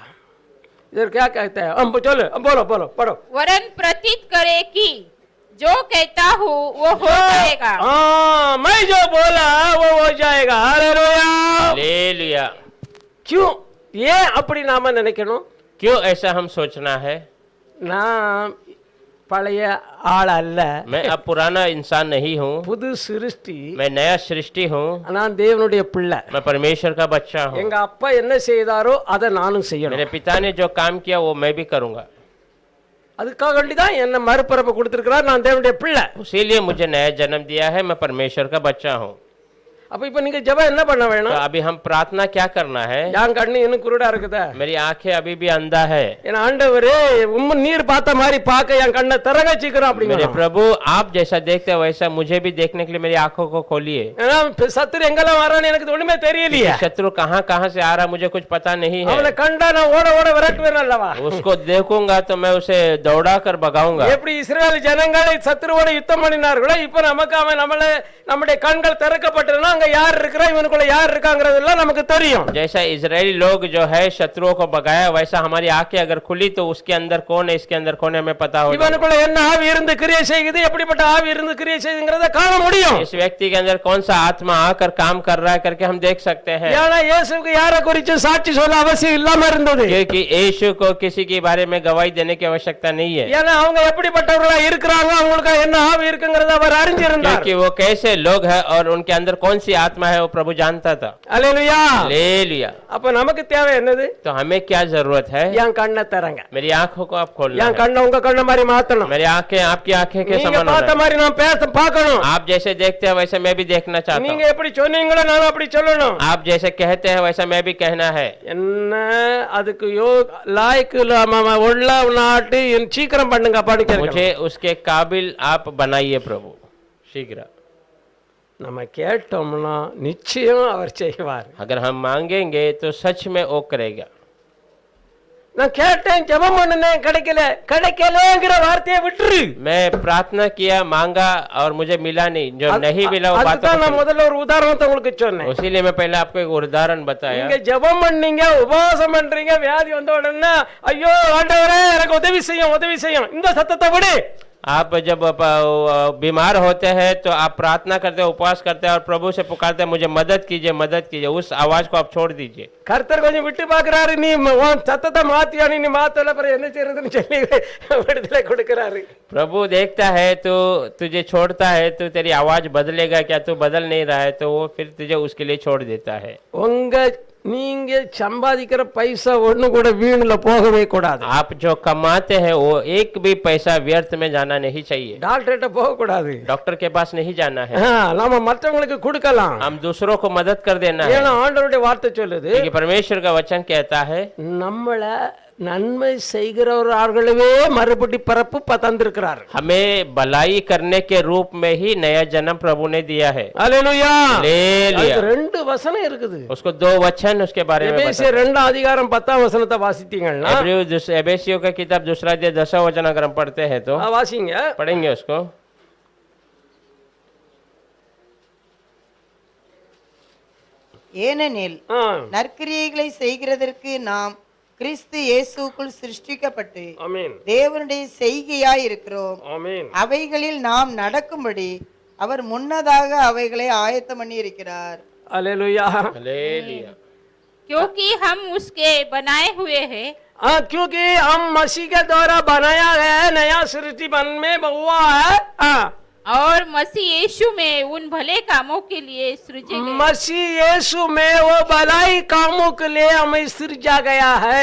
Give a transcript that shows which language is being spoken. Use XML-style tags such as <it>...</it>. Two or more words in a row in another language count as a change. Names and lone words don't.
<hi>इधर क्या कहता है? हम चलो, बोलो बोलो पढ़ो. वरन प्रतीत करे कि जो कहता हूँ वो हो जाएगा. मैं जो बोला वो हो जाएगा. हालेलुया, हालेलुया. क्यों ये अपनी नाम நினைக்கணும்? क्यों ऐसा हम सोचना है?</hi> <ta>நான் பழைய ஆள் அல்ல,</ta> <hi>मैं अब पुराना इंसान नहीं हूँ,</hi> <ta>புது சிருஷ்டி.</ta> <hi>मैं नया सृष्टि हूँ,</hi> <ta>நான் தேவனுடைய பிள்ளை.</ta> <hi>मैं परमेश्वर का बच्चा हूँ.</hi> <ta>எங்க அப்பா என்ன செய்தாரோ அதை நானும் செய்யணும்.</ta> <hi>मेरे पिता ने जो काम किया वो मैं भी करूँगा.</hi> <ta>அதுக்காக வேண்டிதான் என்ன மறுபிறப்பு கொடுத்திருக்கிறார். நான் தேவனுடைய பிள்ளை.</ta> <hi>इसीलिए मुझे नया जन्म दिया है, मैं परमेश्वर का बच्चा हूँ.</hi> <ta>அப்ப இப்ப நீங்க ஜெபம் என்ன பண்ண</ta> <hi>तो</hi> <ta>வேணும்?</ta> <hi>अभी हम प्रार्थना क्या करना है?</hi> <ta>என் கண்ணு இன்னும் குருடா இருக்குதா?</ta> <hi>मेरी आंखें अभी भी अंधा है।</hi> <ta>என் ஆண்டவரே உம்ம நீர் பார்த்த மாதிரி பார்க்க என் கண்ணை திறங்க சீக்கிரம்</ta> <hi>मेरे</hi> <ta>அப்படிங்க.</ta> <hi>प्रभु आप जैसा देखते हैं वैसा मुझे भी देखने के लिए मेरी आंखों को खोलिए।</hi> <ta>ஏன்னா சத்துரு எங்கெல்லாம் வரான்னு எனக்கு ஒண்ணுமே தெரியலையே.</ta> <hi>शत्रु कहाँ कहाँ से आ रहा मुझे कुछ पता नहीं</hi> <ta>அவனை</ta> <hi>है।</hi> <ta>கண்டா நான் ஓட ஓட விரட்டுவேன் அல்லவா?</ta> <hi>उसको देखूंगा तो मैं उसे दौड़ा कर भगाऊंगा।</hi> <ta>எப்படி இஸ்ரவேல் ஜனங்களை சத்துருவோட யுத்தம் பண்ணினார்களோ இப்ப நமக்கு அவன் நம்முடைய கண்கள் திறக்கப்பட்டதுன்னா அங்க யார் இருக்கிறா இவனுக்குள்ள யார் இருக்காங்கிறதெல்லாம் நமக்கு தெரியும்.</ta> <hi>जैसा इजरायली लोग जो है शत्रुओं को भगाया वैसा हमारी आंखें अगर खुली तो उसके अंदर कौन है इसके अंदर कौन है हमें पता हो।</hi> <ta>இவனுக்குள்ள என்ன ஆவி இருந்து கிரியை செய்யுது எப்படிப்பட்ட ஆவி இருந்து கிரியை செய்யுங்கிறத காண முடியும்.</ta> <hi>इस व्यक्ति के अंदर कौन सा आत्मा आकर काम कर रहा है करके हम देख सकते हैं।</hi> <ta>ஏன்னா இயேசுவுக்கு யாரை குறித்து சாட்சி சொல்ல அவசியம் இல்லாம இருந்தது.</ta> <hi>क्योंकि यीशु को किसी के बारे में गवाही देने की आवश्यकता नहीं है।</hi> <ta>ஏன்னா அவங்க எப்படிப்பட்டவர்களா இருக்கிறாங்க அவங்களுக்கு என்ன ஆவி இருக்குங்கிறத அவர் அறிஞ்சிருந்தார்.</ta> <hi>क्योंकि वो कैसे लोग हैं और उनके अंदर कौन सी आत्मा है वो प्रभु जानता था।</hi> <ta>அல்லேலூயா.</ta> <hi>हालेलुया।</hi> <ta>அப்ப நமக்கு தேவை என்னது?</ta> <hi>तो हमें क्या जरूरत है?</hi> <ta>என் கண்ணை திறங்க.</ta> <hi>मेरी आंखों को आप खोलना</hi> <ta>என்</ta> <hi>है।</hi> <ta>கண்ணை உங்க கண்ண மாதிரி மாத்தணும்.</ta> <hi>मेरी आंखें आपकी आंखें के</hi> <ta>நீங்க</ta> <hi>समान</hi> <ta>பார்த்த</ta> <hi>होना है।</hi> <ta>மாதிரி நான் பார்க்கணும்.</ta> <hi>आप जैसे देखते हैं वैसे मैं भी देखना चाहता</hi> <ta>நீங்க</ta> <hi>हूँ।</hi> <ta>எப்படி சொன்னீங்களோ நான் அப்படி சொல்லணும்.</ta> <hi>आप जैसे कहते हैं वैसा मैं भी कहना है।</hi> <ta>என்ன அதுக்கு லாய்க்கு உள்ள நாட்டு சீக்கிரம் பண்ணுங்க படிக்க</ta> <hi>मुझे उसके काबिल आप बनाइए प्रभु शीघ्र।</hi> <ta>நம்ம கேட்டோம்னா நிச்சயம் அவர் செய்வார்.</ta> <hi>अगर हम मांगेंगे तो सच में वो करेगा।</hi> <ta>நான் கேட்டேன் ஜெபம் பண்ணேன் கிடைக்கலங்கிற வார்த்தையை விட்டுரு.</ta> <hi>मैं प्रार्थना किया मांगा और मुझे मिला नहीं, जो नहीं मिला वो बात</hi> <ta>அதுதான் நான் முதல்ல ஒரு உதாரணத்தை உங்களுக்கு சொன்னேன்.</ta> <hi>उसीलिए मैं पहले आपको एक उदाहरण बताया।</hi> <ta>நீங்க ஜெபம் பண்ணீங்க உபவாசம் பண்றீங்க வியாதி வந்த உடனே ஐயோ ஆண்டவரே எனக்கு உதவி செய்யும் இந்த சத்தத்தை விடு.</ta> <hi>आप जब बीमार होते हैं तो आप प्रार्थना करते हैं उपवास करते हैं और प्रभु से पुकारते हैं मुझे मदद कीजिए, उस आवाज को आप छोड़ दीजिए।</hi> <ta>கர்த்தர் கொஞ்சம் விட்டு பாக்குறாரு, நீ உன் சத்தத்தை மாத்தியா நீ மாத்தல அப்புறம் என்ன செய்யறதுன்னு சொல்லி விடுதலை கொடுக்கிறாரு.</ta> <hi>प्रभु देखता है तो तुझे छोड़ता है तो तेरी आवाज बदलेगा क्या, तू बदल नहीं रहा है तो वो फिर तुझे उसके लिए छोड़ देता है।</hi> <ta>உங்க நீங்க சம்பாதிக்கிற பைசா ஒண்ணு கூட வீணுல போகவே கூடாது.</ta> <hi>आप जो कमाते हैं वो एक भी पैसा व्यर्थ में जाना नहीं चाहिए।</hi> <ta>டாக்டர்கிட்ட போக கூடாது.</ta> <hi>डॉक्टर के पास नहीं जाना है।</hi> <ta>நாம மற்றவங்களுக்கு கொடுக்கலாம்.</ta> <hi>हम दूसरों को मदद कर देना है।</hi> <ta>ஏன்னா ஆண்டவருடைய வார்த்தை சொல்லுது,</ta> <hi>क्योंकि परमेश्वर का वचन कहता है</hi> <ta>நம்மள நன்மை செய்கிறவர்களவே மறுபடி பிறப்பு தந்திருக்கிறார்.</ta> <hi>हमें भलाई करने के रूप में ही नया जन्म प्रभु ने दिया है।</hi> <ta>அல்லேலூயா.</ta> <hi>हालेलुया।</hi> <ta>அதுக்கு ரெண்டு வசனம் இருக்குது.</ta> <hi>उसको दो वचन उसके बारे में</hi> <ta>எபேசியர் 2 அதிகாரம் 10 वचனத்தை வாசித்தீங்கன்னா</ta> <hi>एबेसियों का किताब दूसरा अध्याय 10वां वचन अगर हम पढ़ते हैं तो</hi> <ta>வாசிங்க.</ta> <hi>पढ़ेंगे उसको।</hi> <ta>ஏனெனில் நற்கிரியைகளை செய்கிறதற்கு நாம் கிறிஸ்து இயேசுக்குள் சிருஷ்டிக்கப்பட்டு ஆமென் தேவனுடைய செய்கையாய் இருக்கிறோம். ஆமென். அவைகளில் நாம் நடக்கும்படி அவர் முன்னதாக அவைகளை ஆயத்தம் பண்ணி இருக்கிறார். அல்லேலூயா.</ta> <hi>हालेलुया। क्योंकि हम उसके बनाए हुए हैं क्योंकि हम मसीह के द्वारा बनाया गया है, नया सृष्टि बन में हुआ है और मसीह यीशु में उन भले कामों के लिए सृजे गए मसीह यीशु में वो भलाई कामों के लिए हमें सृजा गया है,</hi>